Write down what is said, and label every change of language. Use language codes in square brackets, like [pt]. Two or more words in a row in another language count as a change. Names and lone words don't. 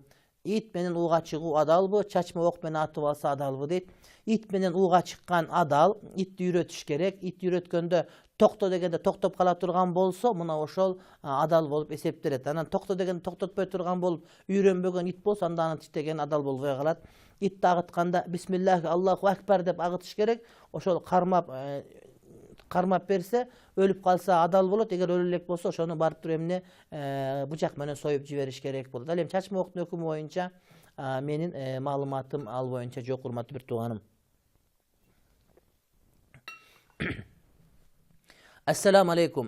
[ky] Ит менен ууга чыгуу адалбы, чачма ок менен атып алса адалбы дейт. Ит менен ууга чыккан адал, итти үйрөтүш керек. Итти үйрөткөндө токто дегенде токтоп кала турган болсо, мына ошол адал болуп эсептелет. Анан токто дегенде токтотпой турган болуп үйрөнбөгөн ит болсо, анда анын тиштеген адал болбой калат. Итти агытканда [ar] بسم الله الله أكبر [ky] деп агытыш керек. Ошол кармап берсе, өлүп калса адал болот. Эгер өлө элек болсо, ошону барып туруп эмне бычак менен союп жибериш керек болот. Ал эми чачма октун өкүмү боюнча менин маалыматым ал боюнча жок, урматтуу бир тууганым. [ar] السلام عليكم.